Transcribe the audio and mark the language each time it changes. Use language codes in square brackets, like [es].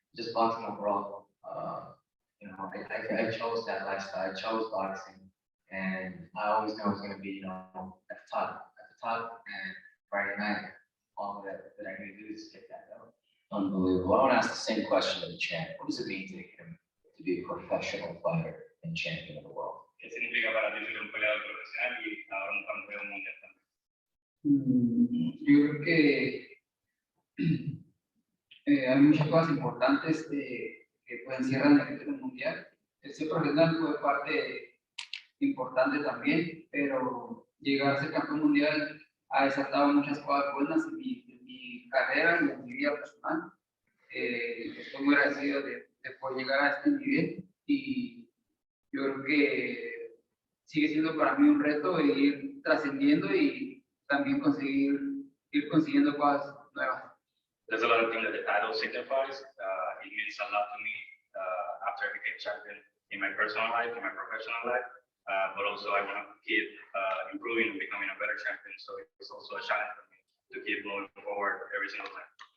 [en] Just boxing overall. I chose that lifestyle. I chose boxing, and I always knew I was going to be, at the top, and Friday night, all that I need to do is get that belt. Unbelievable. I want to ask the same question to the champ. What does it mean to him to be a professional fighter and champion of the world? [es] ¿Qué significa para ti ser un peleador profesional y ahora un campeón mundial también? Yo creo que hay muchas cosas importantes que pues encierran el título mundial. El ser profesional fue parte importante también, pero llegar a ser campeón mundial ha desatado muchas cosas buenas en mi carrera y en mi vida personal. Estoy muy agradecido de poder llegar a este nivel y yo creo que sigue siendo para mí un reto ir trascendiendo y también ir consiguiendo cosas nuevas. [en] There's a lot of things that the title signifies. It means a lot to me. After I became champion, in my personal life, in my professional life. But also I want to keep improving and becoming a better champion. So it's also a challenge for me to keep moving forward every single time.